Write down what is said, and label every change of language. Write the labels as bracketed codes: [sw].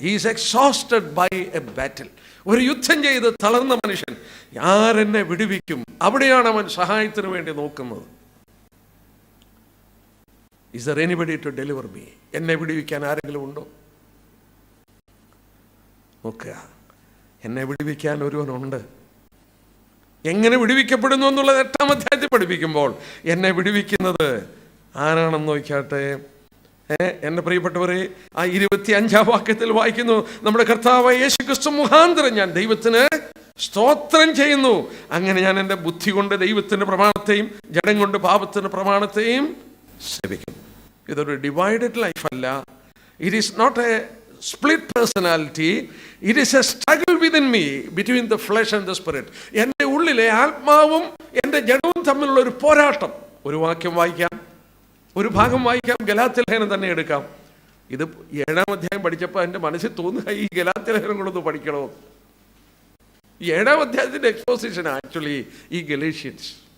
[en] He is exhausted by a battle. [ml] ഒരു യുദ്ധം ചെയ്ത് തളർന്ന മനുഷ്യൻ. ആരെന്നെ വിടുവിക്കും? അവിടെയാണ് അവൻ സഹായത്തിന് വേണ്ടി നോക്കുന്നത്. [en] Is there anybody to deliver me? [ml] എന്നെ വിടുവിക്കാൻ ആരെങ്കിലും ഉണ്ടോ? നോക്കുക, എന്നെ വിടുവിക്കാൻ ഒരുവനുണ്ട്. എങ്ങനെ വിടുവിക്കപ്പെടുന്നു എന്നുള്ളത് 8-ാം അധ്യായത്തിൽ പഠിപ്പിക്കുമ്പോൾ എന്നെ വിടുവിക്കുന്നത് ആരാണെന്ന് നോക്കാട്ടെ. എൻ്റെ പ്രിയപ്പെട്ടവരെ, ആ 25-ാം വാക്യത്തിൽ വായിക്കുന്നു, നമ്മുടെ കർത്താവ് യേശു ക്രിസ്തു മുഖാന്തരം ഞാൻ ദൈവത്തിന് സ്തോത്രം ചെയ്യുന്നു. അങ്ങനെ ഞാൻ എൻ്റെ ബുദ്ധി കൊണ്ട് ദൈവത്തിൻ്റെ പ്രമാണത്തെയും ജഡം കൊണ്ട് പാപത്തിൻ്റെ പ്രമാണത്തെയും സേവിക്കുന്നു. ഇതൊരു divided ലൈഫല്ല. [en] It is not a split personality. It is a struggle within me between the flesh and the spirit. [ml] എൻ്റെ ഉള്ളിലെ ആത്മാവും എൻ്റെ ജഡവും തമ്മിലുള്ള ഒരു പോരാട്ടം. ഒരു വാക്യം വായിക്കാം, ഒരു ഭാഗം വായിക്കാം. ഗലാത്യ ലേഖനം തന്നെ എടുക്കാം. ഇത് 7-ാം അധ്യായം പഠിച്ചപ്പോൾ എൻ്റെ മനസ്സിൽ തോന്നുക, ഈ ഗലാത്യ ലേഖനം കൊണ്ടൊന്ന് പഠിക്കണോ. ഈ 7-ാം അധ്യായത്തിൻ്റെ എക്സ്പോസിഷൻ ആക്ച്വലി ഈ ഗലേഷ്യൻസ്.